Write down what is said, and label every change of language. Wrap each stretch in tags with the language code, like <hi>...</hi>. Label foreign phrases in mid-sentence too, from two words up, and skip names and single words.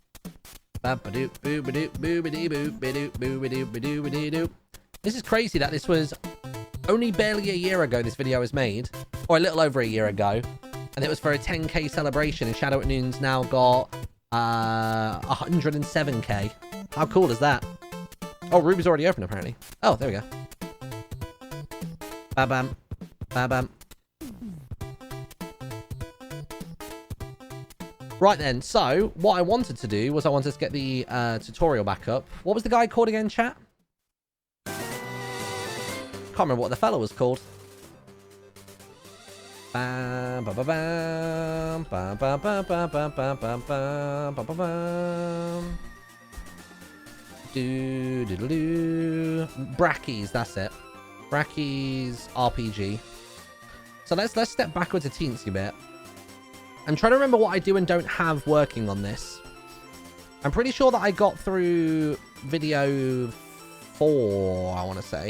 <en>This is crazy that this was only barely a year ago this video was made, or a little over a year ago, and it was for a 10k celebration, and Shadow at Noon's now got 107k. How cool is that? Oh, Ruby's already open, apparently. Oh, there we go. Ba-bam. Ba-bam. Right then, so what I wanted to do was I wanted to get the tutorial back up. What was the guy called again, chat? Can't remember what the fella was called. Bam, ba ba bam, bam, bam, bam, bam, bam, bam, bam, bam, bam, bam. Do. Brackies, that's it. Brackies RPG. So let's step backwards a teensy bit. I'm trying to remember what I do and don't have working on this. I'm pretty sure that I got through video 4, I want to say.</en>